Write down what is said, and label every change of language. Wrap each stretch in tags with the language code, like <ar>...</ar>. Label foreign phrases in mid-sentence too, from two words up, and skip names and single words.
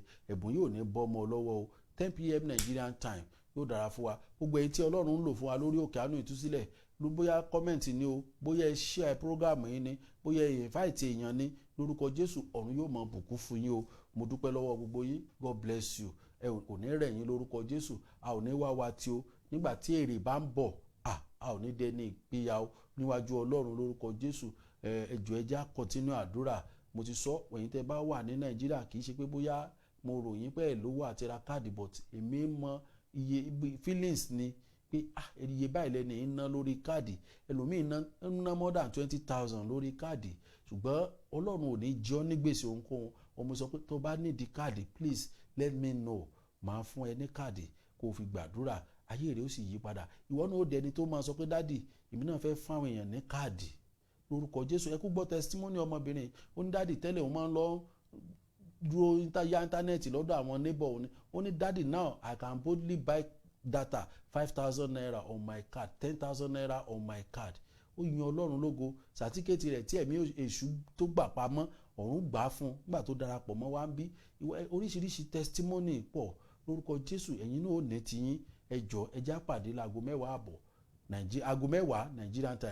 <yo>Ẹ̀bùn yóò ní bọ́ ọmọ lọ́wọ́ o. 10 p.m.</yo> <en>Nigerian time</en> <yo>yóò dára fún wa. Gbogbo èyí tí Ọlọ́run ń lò fún wa lórí Òkè Àánú Ìtúsílẹ̀, bóyá kọ́mẹ̀ntì ni o, bóyá ẹ share program yìí ni, bóyá ẹ invite èèyàn ni, lórúkọ Jésù ọ̀run yóò máa bùkún fún yín o. Mo dúpẹ́ lọ́wọ́ gbogbo yín.</yo> <en>God bless you.</en> <yo>Ẹ ò ní rẹ̀ yín lórúkọ Jésù. A ò ní wá wa tí o. Nígbà tí èrè bá ń bọ̀, a ò ní dẹni ìpínyà o níwájú Ọlọ́run lórúkọ Jésù. Ẹ jọ̀ọ́ ẹ jẹ́ á continue àdúrà. Mo ti sọ, ẹ̀yin tẹ́ bá wà ní Nàìjíríà, kì í ṣe pé bóyá mo ròyìn pé ẹ̀ lówó àti ra káàdì, but èmi mọ iye feelings ni pé iye báyìí lẹ́ni ń ná lórí káàdì. Ẹlòmíì ná</yo> <en>more than</en> <yo>20,000 lórí káàdì. Ṣùgbọ́n Ọlọ́run ò ní jẹ́ ọ́ ní gbèsè ohunkóhun. Ọmọ sọ pé tó bá nídìí káàdì,</yo> <en>please let me know.</en> <yo>Màá fún ẹ ní káàdì kó o fi gbàdúrà, ayé rẹ ó sì yí padà. Ìwọ náà ó dẹni tó máa sọ pé dádì, èmi náà fẹ́ fún àwọn èèyàn ní káàdì lórúkọ Jésù. Ẹ kú gbọ́ testimony ọmọbìnrin. Ó ní dádì tẹ́lẹ̀ òun máa ń lọ dúró ya íńtánẹ́ẹ̀tì lọ́dọ̀ àwọn neighbor òun. Ó ní dádì,</yo> <en>now I can boldly buy data 5,000 naira on my card, 10,000 naira on my card.</en> <yo>Ó yin Ọlọ́run lógo. Sàtíkẹ́tì rẹ̀ tí ẹ̀mí èṣù tó gbà pamọ́, ọ̀run gbà fún nígbà tó darapọ̀ mọ́ wa ń bí. Oríṣiríṣi testimony pọ̀ lórúkọ Jésù. Ẹ̀yin náà ò ní tiyín. Ẹ jọ̀ọ́ ẹ jẹ́ á pàdé láago 10:00 aago 10</yo> <en>Nigerian time.</en>